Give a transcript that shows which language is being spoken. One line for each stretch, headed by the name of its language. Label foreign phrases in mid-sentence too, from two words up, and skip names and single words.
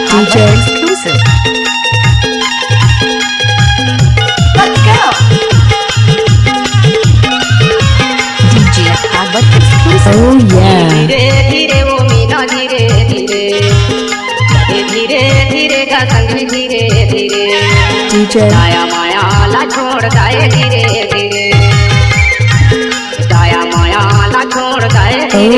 English: exclusive. Let's go. DJ Habit exclusive. Oh yeah.
Chhattisgarhi: धीरे धीरे वो मीना धीरे धीरे धीरे धीरे का संग धीरे धीरे
English: DJ
Chhattisgarhi: दाया माया ला छोड़ दाए धीरे धीरे दाया माया ला छोड़ दाए धीरे